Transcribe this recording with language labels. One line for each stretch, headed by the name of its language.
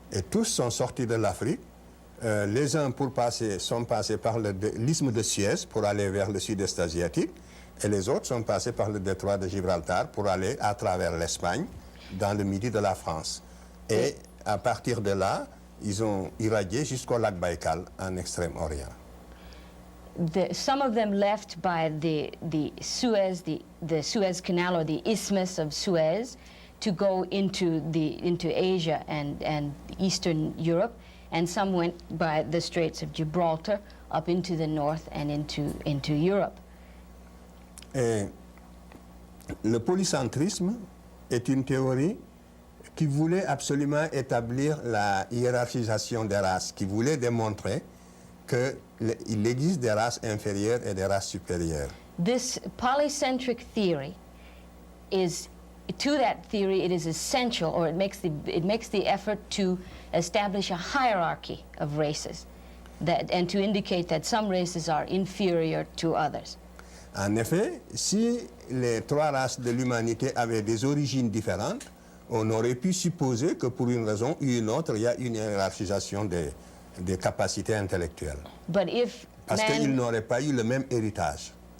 French: Et tous sont sortis de l'Afrique. Les uns sont passés par l'isthme de Suez pour aller vers le sud-est asiatique, et les autres sont passés par le détroit de Gibraltar pour aller à travers l'Espagne, dans le midi de la France. Et à partir de là, ils ont irradié jusqu'au lac Baïkal en Extrême-Orient.
English: Some of them left by the Suez Canal, or the Isthmus of Suez, to go into Asia and Eastern Europe, and some went by the Straits of Gibraltar up into the north and into Europe.
French: Et le polycentrisme est une théorie qui voulait absolument établir la hiérarchisation des races, qui voulait démontrer qu'il existe des races inférieures et des races supérieures.
English: This polycentric theory is, to that theory, it is essential, or it makes the effort to establish a hierarchy of races, and to indicate that some races are inferior to others.
French: En effet, si les trois races de l'humanité avaient des origines différentes, on aurait pu supposer que pour une raison ou une autre, il y a une hiérarchisation des capacités intellectuelles.
English: But if
French: Parce qu'ils n'auraient pas eu le même héritage.